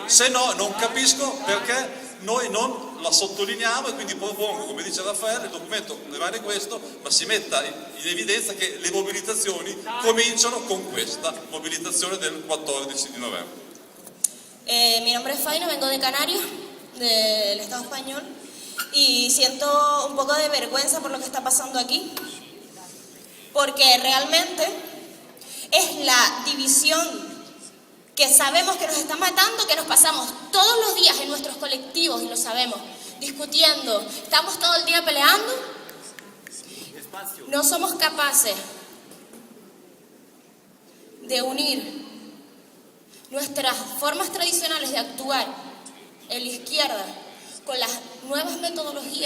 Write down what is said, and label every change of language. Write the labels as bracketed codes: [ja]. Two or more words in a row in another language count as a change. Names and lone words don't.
[it] Se no, non capisco perché noi non la sottolineiamo, e quindi propongo, come dice Raffaele, il documento rimane questo, ma si metta in evidenza che le mobilitazioni cominciano con questa mobilitazione del 14 di novembre. [es] Mi nombre es Faina, vengo de Canarias, del Estado español, y siento un poco de vergüenza por lo que está pasando aquí, porque realmente es la división que sabemos que nos está matando, que nos pasamos todos los días en nuestros colectivos, y lo sabemos, discutiendo, estamos todo el día peleando, no somos capaces de unir nuestras formas tradicionales de actuar en la izquierda con las nuevas metodologías.